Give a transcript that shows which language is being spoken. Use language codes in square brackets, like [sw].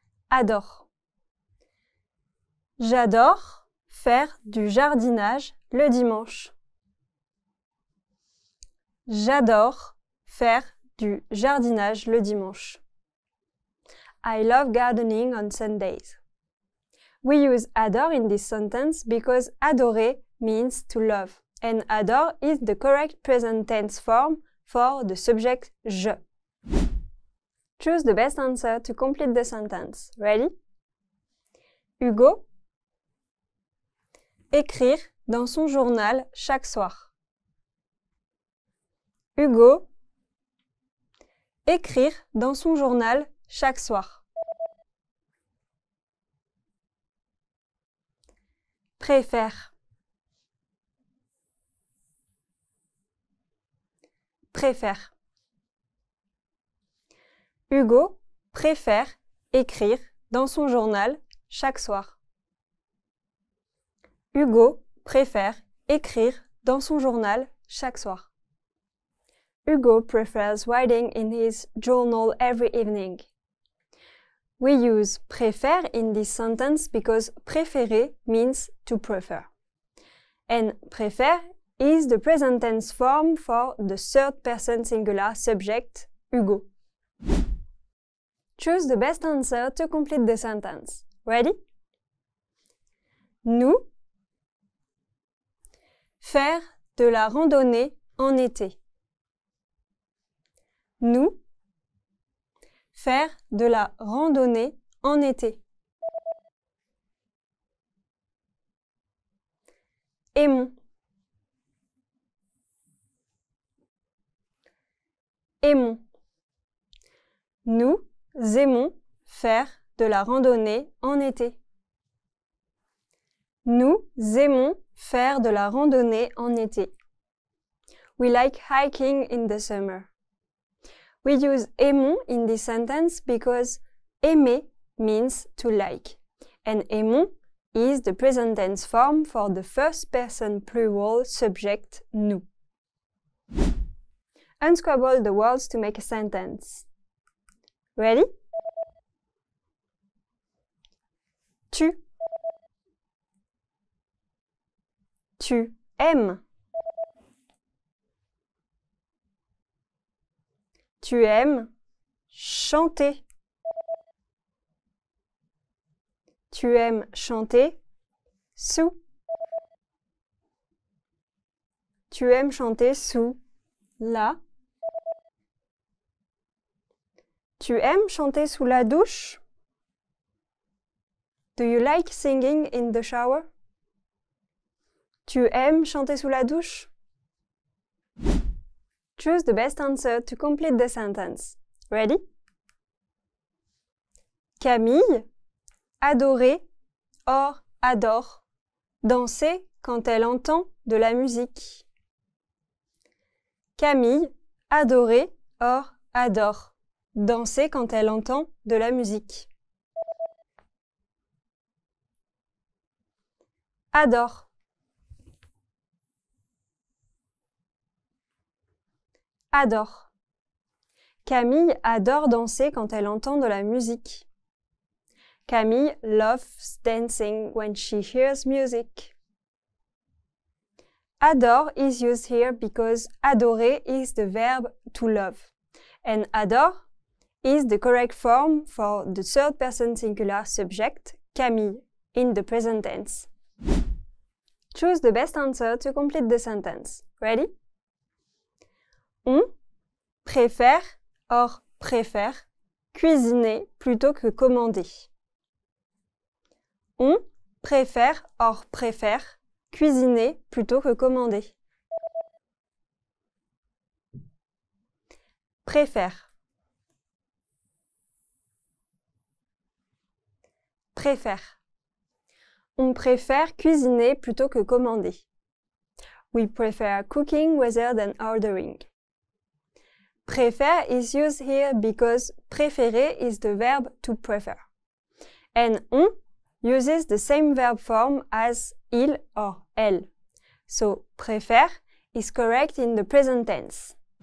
[fr] Adore. J'adore faire du jardinage le dimanche. J'adore faire du jardinage le dimanche. [en] I love gardening on Sundays. We use adore in this sentence because adorer means to love, and adore is the correct present tense form for the subject je. Choose the best answer to complete the sentence. Ready? Hugo. [fr] Écrire dans son journal chaque soir. Hugo. Écrire dans son journal chaque soir. Préfère. Préfère. Hugo préfère écrire dans son journal chaque soir. Hugo préfère écrire dans son journal chaque soir. [en] Hugo prefers writing in his journal every evening. We use préfère in this sentence because préférer means to prefer. And préfère is the present tense form for the third person singular subject, Hugo. Choose the best answer to complete the sentence. Ready? Nous. [fr] Faire de la randonnée en été. Nous. Faire de la randonnée en été. Aimons. Aimons. Nous aimons faire de la randonnée en été. Nous aimons faire de la randonnée en été. [en] We like hiking in the summer. We use aimons in this sentence because aimer means to like, and aimons is the present tense form for the first person plural subject nous. Unscrabble the words to make a sentence. Ready? [fr] Tu. Tu aimes. Tu aimes chanter. Tu aimes chanter sous. Tu aimes chanter sous la. Tu aimes chanter sous la douche? [en] Do you like singing in the shower? [fr] Tu aimes chanter sous la douche? [en] Choose the best answer to complete the sentence. Ready? [fr] Camille, adorer, or adore, danser quand elle entend de la musique. Camille, adorer, or adore, danser quand elle entend de la musique. Adore. Adore. Camille adore danser quand elle entend de la musique. [en] Camille loves dancing when she hears music. Adore is used here because adorer is the verb to love, and adore is the correct form for the third person singular subject, Camille, in the present tense. Choose the best answer to complete the sentence. Ready? [fr] On préfère, or préfère, cuisiner plutôt que commander. On préfère, or préfère, cuisiner plutôt que commander. Préfère. Préfère. On préfère cuisiner plutôt que commander. [en] We prefer cooking rather than ordering. Préfère is used here because préférer is the verb to prefer. And on uses the same verb form as il or elle. So préfère is correct in the present tense.